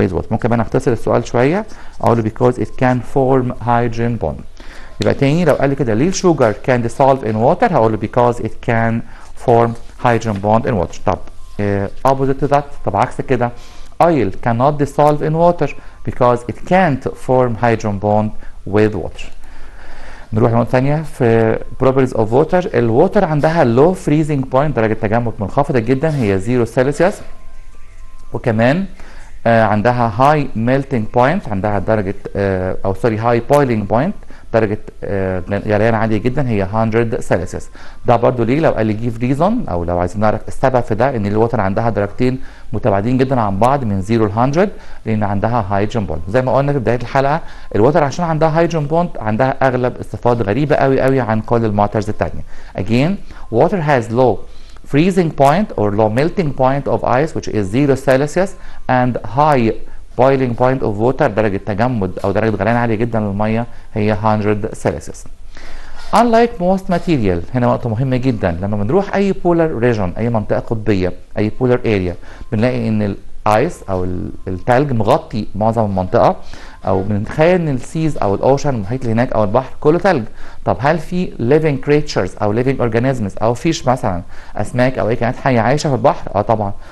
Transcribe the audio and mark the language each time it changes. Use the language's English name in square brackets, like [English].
[Arabic] ممكن بقى نختصر السؤال شويه اقول له [English] because it can form hydrogen bond. [Arabic] يبقى تاني لو قال لي كده ليه الشوجر [English] can dissolve in water [Arabic] هقول له [English] because it can form hydrogen bond in water. طب opposite to that، [Arabic] طب عكس كده [English] oil cannot dissolve in water because it can't form hydrogen bond with water. [Arabic] نروح لنقطة ثانية في [English] properties of water. [Arabic] الووتر عندها [English] low freezing point، [Arabic] درجة تجمد منخفضة جدا هي 0 سلسيوس، وكمان عندها [English] high melting point، [Arabic] عندها درجة [English] high boiling point، [Arabic] درجه غليان عاليه جدا هي 100 سلسيوس. ده برضو ليه؟ لو قال لي جيف ريزون، او لو عايزين نعرف السبب في ده، ان الووتر عندها درجتين متباعدين جدا عن بعض من 0 ل 100 لان عندها هيدروجين بوند. زي ما قلنا في بدايه الحلقه الووتر عشان عندها هيدروجين بوند عندها اغلب الصفات غريبه قوي قوي عن كل الماترز الثانيه. [English] Again, water has low freezing point or low melting point of ice which is 0 Celsius and high boiling point of water، [Arabic] درجة تجمد أو درجة غليان عالية جدا للمية هي 100 [English] Celsius. Unlike most material، [Arabic] هنا نقطة مهمة جدا، لما بنروح أي polar region، أي منطقة قطبية، أي polar area، بنلاقي إن الايس أو التلج مغطي معظم المنطقة، او بنتخيل ان السيز او الاوشن المحيط اللي هناك او البحر كله ثلج. طب هل في living creatures او living organisms او فيش مثلا اسماك او اي كائنات حيه عايشه في البحر؟ طبعا.